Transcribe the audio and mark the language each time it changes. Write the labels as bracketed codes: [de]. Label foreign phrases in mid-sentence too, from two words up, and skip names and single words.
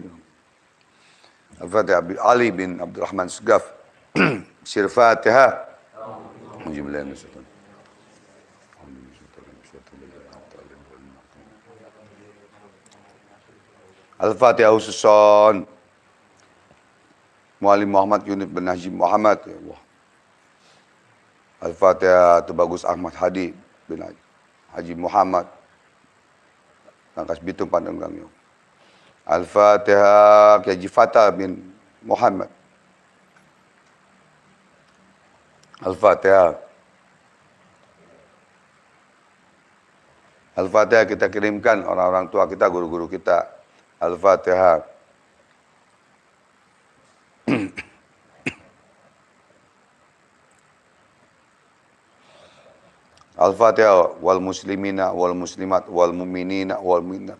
[id] Al-Fatihah Habib Ali bin Abdurrahman Segaf. Sir Fatihah. Al-Fatihah Hususon Muallim Muhammad Yunus bin Najib Muhammad. Ya Allah. Al-Fatihah Tubagus Ahmad Hadi bin Haji Muhammad Langkas Bitung Pandanggang. Al-Fatihah Haji Fatah bin Muhammad. Al-Fatihah. Al-Fatihah kita kirimkan orang-orang tua kita, guru-guru kita. Al-Fatihah. [ar] الفاتحة والمسلمين والمسلمات والمؤمنين والمؤمنات.